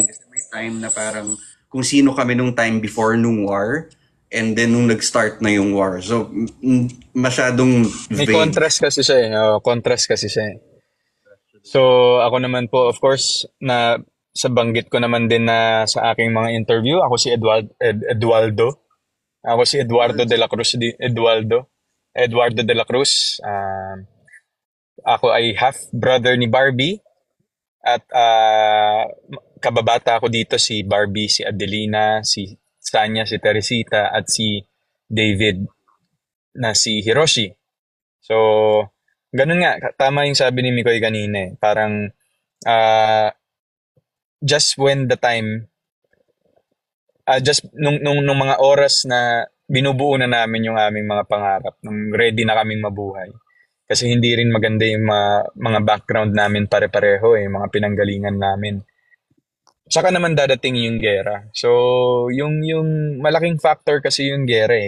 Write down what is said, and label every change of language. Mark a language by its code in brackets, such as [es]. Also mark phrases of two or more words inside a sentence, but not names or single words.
[tl] Kasi may time na parang, kung sino kami nung [en] time before [tl] nung war, [en] and then [tl] nung nag-start na yung war. So, masyadong may vague. contrast kasi siya eh. Contrast kasi siya eh. So, ako naman po, [en] of course, [tl] na sa banggit ko naman din na sa aking mga interview, ako si Eduardo. Ako si Eduardo de la Cruz. Eduardo de la Cruz. Ako ay half-brother ni Barbie. At kababata ako dito si Barbie, si Adelina, si Sanya, si Teresita, at si David na si Hiroshi. So, ganun nga. Tama yung sabi ni Mikoy kanina eh. Parang uh, [en] just when the time, [tl] just nung mga oras na binubuo na namin yung aming mga pangarap, nung ready na kaming mabuhay. Kasi hindi rin maganda yung mga background namin pare-pareho eh, mga pinanggalingan namin. Saka naman dadating yung gera. So, yung malaking factor kasi yung gera eh.